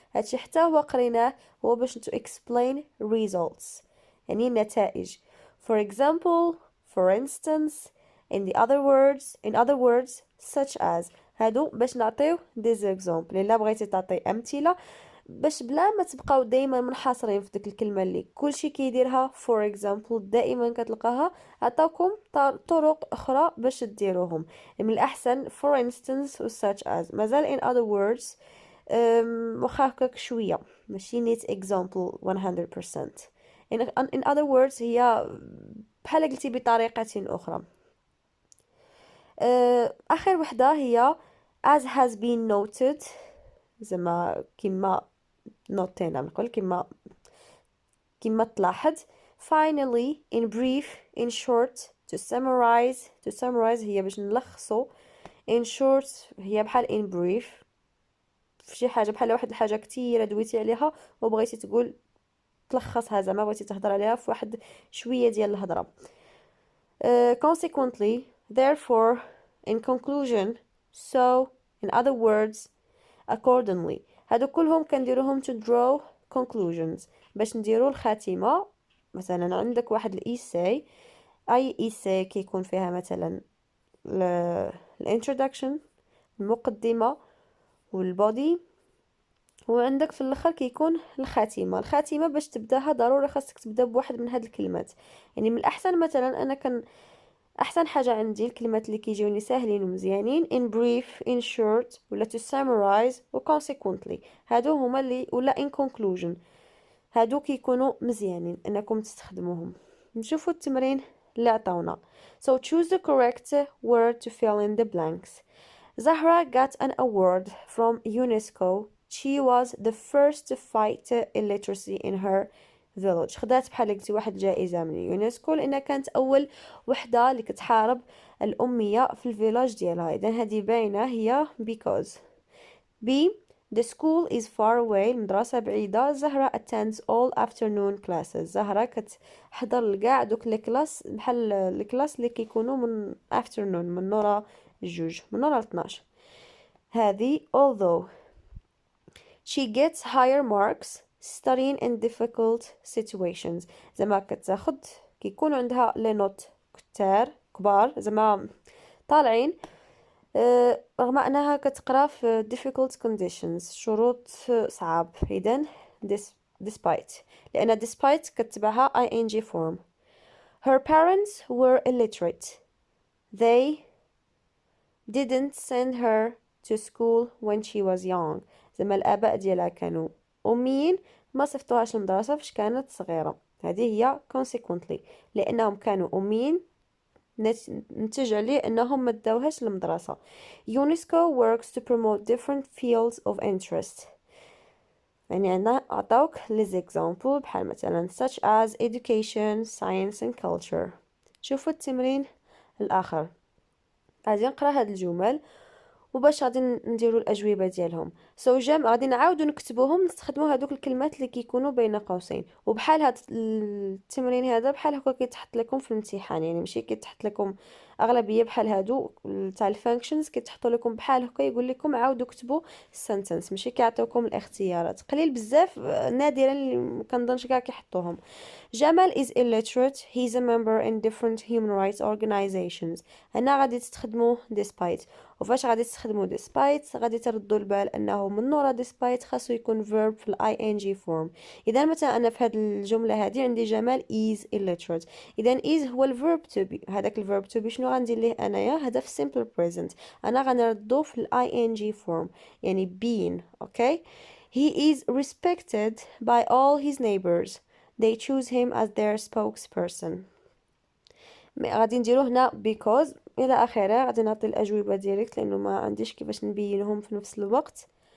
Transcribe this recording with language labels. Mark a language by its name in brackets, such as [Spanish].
[Arabic] هادشي حتى هو قريناه هو باش [English] to explain results [Arabic] يعني النتائج. [English] For example, for instance, in other words, such as. [Arabic] هادو باش نعطيو [English] these example. [Arabic] إلا بغيتي تعطي أمثلة باش بلا ما تبقاو دايما منحصرين في ديك الكلمة اللي كلشي كيديرها [English] for example [Arabic] دائما كتلقاها. عطاوكم طرق أخرى باش تديروهم. من الأحسن [English] for instance [Arabic] و [English] such as. [Arabic] مازال [English] in other words [Arabic] واخا هكاك شوية ماشي نيت example 100%. [English] in other words [Arabic] هي بحال قلتي بطريقة أخرى. آخر وحدة هي [English] as has been noted [Arabic] زعما كما نوتينا نقول كما تلاحظ. [English] finally in brief in short to summarize [Arabic] هي باش نلخصو. [English] in short [Arabic] هي بحال [English] in brief [Arabic] في شي حاجة بحال واحد الحاجة كتيرة دويتي عليها وبغيتي تقول تلخصها زعما بغيتي تهضر عليها في واحد شوية ديال الهضرة. [English] consequently therefore in conclusion so in other words accordingly. [Arabic] هادو كلهم كنديروهم [English] to draw conclusions [Arabic] باش نديرو الخاتمة. مثلا عندك واحد الإيساي أي إيساي كيكون فيها مثلا الانترودكشن المقدمة والبودي وعندك في الاخر كيكون الخاتمه باش تبداها ضروري خاصك تبدا بواحد من هاد الكلمات. يعني من الاحسن مثلا انا احسن حاجه عندي الكلمات اللي كيجيوني ساهلين ومزيانين [English] in brief in short [Arabic] ولا [English] to summarize [Arabic] و consequently. هادو هما اللي ولا [English] in conclusion [Arabic] هادو كيكونوا مزيانين انكم تستخدموهم. نشوفوا التمرين اللي عطاونا. [English] so choose the correct word to fill in the blanks. Zahra got an award from UNESCO. She was the first to fight illiteracy in her village. [Arabic] خدات بحال قلتي واحد الجائزة من اليونسكو لأنها كانت أول وحدة اللي كتحارب الأمية في الفيلاج ديالها. إذن هذه باينة هي because. [English] B. The school is far away. [Arabic] المدرسة بعيدة. [English] Zahra attends all afternoon classes. [Arabic] زهرة كتحضر لكاع دوك الكلاس بحال الكلاس اللي كيكونوا من afternoon من نورا الجوج من نورا 12. هذه although [English] she gets higher marks studying in difficult situations. [Arabic] زعما كتاخد كيكون عندها لي نوت كبار زعما طالعين رغم أنها كتقرا في [English] difficult conditions [Arabic] شروط صعاب. إذن despite لأن despite كتبعها ing form. [English] Her parents were illiterate. They didn't send her to school when she was young. [Arabic] زعما الآباء ديالها كانوا أميين ما صيفطوهاش للمدرسة فاش كانت صغيرة. هذه هي consequently لأنهم كانوا أميين نتج عليه أنهم ما داوهاش للمدرسة. [English] UNESCO works to promote different fields of interest. [Arabic] يعني عندنا أعطاوك les examples بحال مثلا [English] such as education, science and culture. [Arabic] شوفوا التمرين الآخر. غادي نقرا هاد الجمل وباش غادي نديرو الأجوبة ديالهم. غادي نعاودو نكتبوهم نستخدمو هادوك الكلمات اللي كيكونوا بين قوسين. وبحال هاد التمرين هذا بحال هكا كيتحط لكم في الامتحان، يعني ماشي كيتحط لكم اغلبيه بحال هادو تاع الفانكشنز كيتحطوا لكم بحال هكا يقول لكم عاودوا كتبوا السنتنس، ماشي كيعطيوكم الاختيارات. قليل بزاف نادرا اللي مكنظنش كاع كيحطوهم. [English] Jamal is illiterate. He's a member in different human rights organizations. [Arabic] هنا غادي تستخدموا despite. وفاش غادي تستخدموا despite غادي تردوا البال انه من نورا despite خاصو يكون verb في ing form. اذا مثلا انا في هذه الجمله هذه عندي جمال [English] is illiterate، [Arabic] اذا is هو الverb to be. هذاك الverb to be شنو غندير ليه انايا؟ هذا في [English] simple present، [Arabic] انا غنردو في ing form يعني being. اوكي. [English] He is respected by all his neighbors. They choose him as their spokesperson. [Arabic] غادي نديرو هنا because الى اخره. غادي نعطي الاجوبه ديريكت لانه ما عنديش كيفاش نبينهم في نفس الوقت.